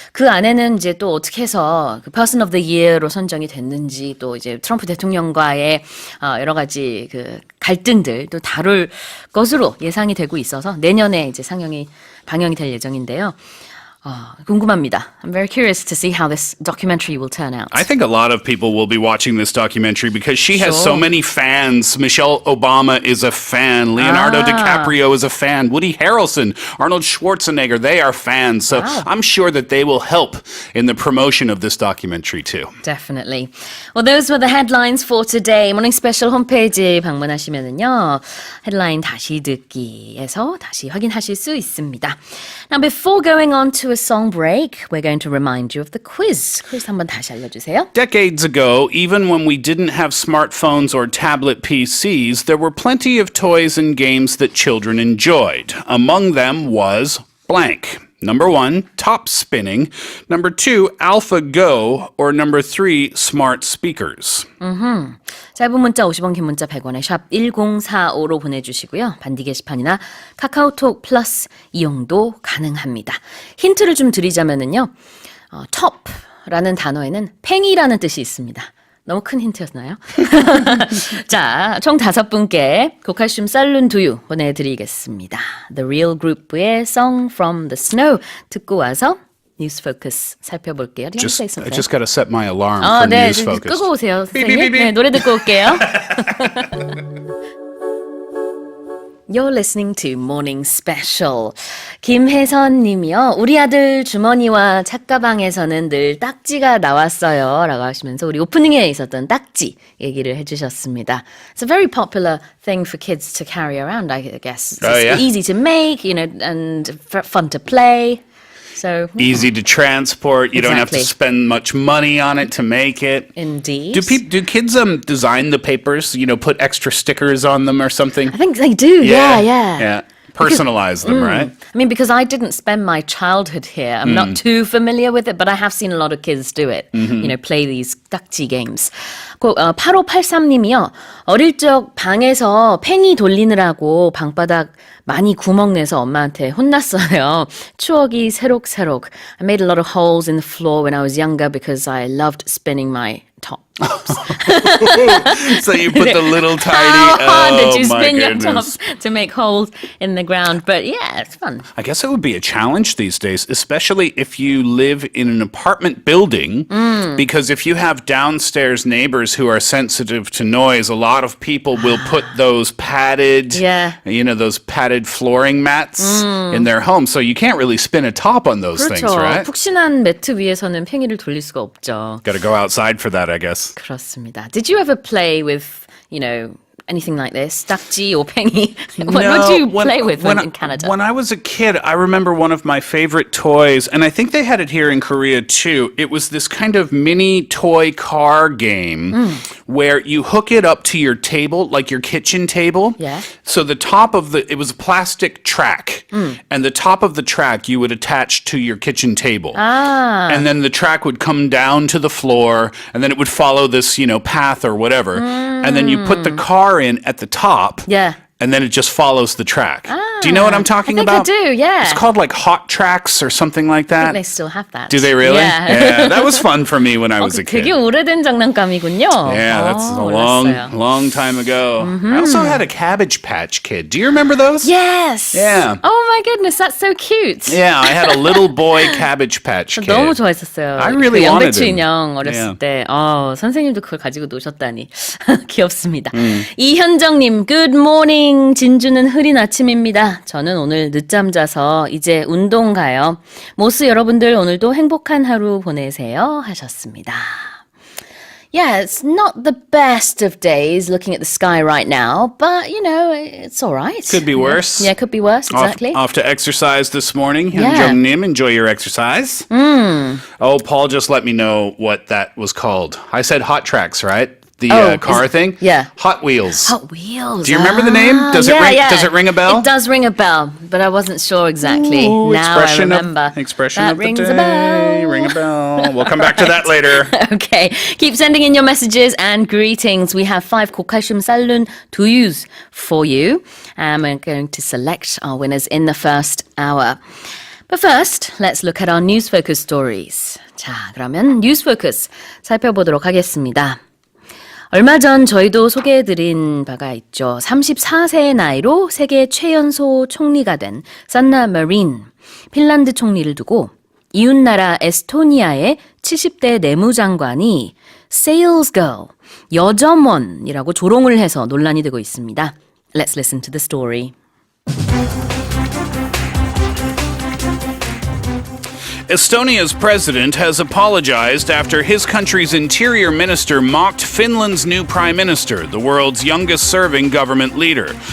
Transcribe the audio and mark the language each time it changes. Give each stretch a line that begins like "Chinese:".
Korean: 그 안에는 이제 또 어떻게 해서 그 Person of the Year로 선정이 됐는지 또 이제 트럼프 대통령과의 여러 가지 그 갈등들 또 다룰 것으로 예상이 되고 있어서 내년에 이제 방영이 될 예정인데요. 궁금합니다.
English: I'm very curious to see how this documentary will turn out. I think a lot of people will be watching this documentary because she has so many fans. Michelle Obama is a fan. Leonardo DiCaprio is a fan. Woody Harrelson, Arnold Schwarzenegger, they are fans. So I'm sure that they will help in the promotion of this documentary too. Definitely. Well, those were the headlines for today. Morning Special
Korean: 홈페이지 방문하시면은요. 헤드라인 다시 듣기에서 다시 확인하실 수 있습니다.
English: Now, before going on to a song break, we're going to remind you of the quiz.
Korean: quiz 한번 다시 알려주세요.
English: Decades ago, even when we didn't have smartphones or tablet PCs, there were plenty of toys and games that children enjoyed. Among them was blank. Number 1, top spinning. Number 2, AlphaGo. Or number 3, smart speakers.
Korean: 짧은 문자 50원, 긴 문자 100원에 샵 1045로 보내주시고요. 반디 게시판이나 카카오톡 플러스 이용도 가능합니다. 힌트를 좀 드리자면은요. top라는 단어에는 팽이라는 뜻이 있습니다. 너무 큰 힌트였나요? 자, 총 5분께 고칼슘 살룬 두유 보내드리겠습니다. The Real Group의 Song from the Snow 듣고 와서 뉴스 포커스 살펴볼게요.
English: I just got to set my alarm for
Korean: 네,
English: news focus.
Korean: 끄고 오세요, 선생님. 네, 노래 듣고 올게요.
English: You're listening to Morning Special.
Korean: 김혜선 님이요. 우리 아들 주머니와 책가방에서는 늘 딱지가 나왔어요. 라고 하시면서 우리 오프닝에 있었던 딱지 얘기를 해주셨습니다.
English: It's a very popular thing for kids to carry around, I guess. It's easy to make, and fun to play. So easy to transport. You don't have to spend much money on it to make it. Indeed. Do kids design the papers? Put extra stickers on them or something? I think they do. Yeah. personalize them, right? I mean, because I didn't spend my childhood here, I'm not too familiar with it, but I have seen a lot of kids do it. You know, play these 딱지 games.
Korean: 8583님이요. 어릴 적 방에서 팽이 돌리느라고 방바닥 많이 구멍 내서 엄마한테 혼났어요. 추억이 새록새록.
English: I made a lot of holes in the floor when I was younger because I loved spinning my top. So you put the little tiny... How hard did you my spin your goodness. top to make holes in the ground? But yeah, it's fun. I guess it would be a challenge these days, especially if you live in an apartment building, because if you have downstairs neighbors who are sensitive to noise, a lot of people will put those padded, those padded flooring mats in their home. So you can't really spin a top on those things, right?
Korean: 푹신한 매트 위에서는 팽이를 돌릴 수가 없죠.
English: Got to go outside for that, I guess.
Korean: 그렇습니다.
English: Did you ever play with, anything like this?
Korean: 딱지
English: or
Korean: 팽이?
English: What did you play with in Canada? When I was a kid, I remember one of my favorite toys, and I think they had it here in Korea too. It was this kind of mini toy car game where you hook it up to your table, like your kitchen table. Yeah. So the top of it was a plastic track, and the top of the track you would attach to your kitchen table. And then the track would come down to the floor, and then it would follow this, path or whatever. And then you put the car in at the top. Yeah. And then it just follows the track. Do you know what I'm talking about? I do, yeah. It's called like Hot Tracks or something like that. I think they still have that. Do they really? Yeah. That was fun for me when I was a kid.
Korean: 되게 오래된 장난감이군요.
English: Yeah, that's a
Korean: 몰랐어요.
English: long time ago. I also had a Cabbage Patch Kid. Do you remember those? Yes. Yeah. Oh my goodness, that's so cute. Yeah, I had a little boy Cabbage Patch Kid.
Korean: 너무 좋아했었어요.
English: I really wanted
Korean: 양배추
English: him.
Korean: 인형 어렸을 때. 선생님도 그걸 가지고 노셨다니. 귀엽습니다.
English: 이현정님, good morning.
Korean: 진주는 흐린 아침입니다. 저는 오늘 늦잠 자서 이제 운동 가요. 모스 여러분들 오늘도 행복한 하루 보내세요 하셨습니다.
English: Yeah, it's not the best of days looking at the sky right now, but, it's all right. Could be worse. Yeah, could be worse, exactly. Off to exercise this morning. Yeah. Jung-nim, enjoy your exercise. Oh, Paul just let me know what that was called. I said Hot Tracks, right? The car thing? Yeah. Hot Wheels. Hot Wheels. Do you remember the name? Does it ring a bell? It does ring a bell, but I wasn't sure exactly. Ooh, now I remember. Expression that of the day. a bell. Ring a bell. We'll come back to that later. Okay. Keep sending in your messages and greetings. We have 5 고칼슘 쌀룬 두유s for you. And we're going to select our winners in the first hour. But first, let's look at our News Focus stories.
Korean: 자, 그러면 News Focus 살펴보도록 하겠습니다. 얼마 전 저희도 소개해드린 바가 있죠. 34세의 나이로 세계 최연소 총리가 된 산나 마린, 핀란드 총리를 두고 이웃나라 에스토니아의 70대 내무장관이 Sales Girl, 여점원이라고 조롱을 해서 논란이 되고 있습니다.
English: Let's listen to the story. Estonia's president has apologized after his country's interior minister mocked Finland's new prime minister, the world's youngest-serving government leader.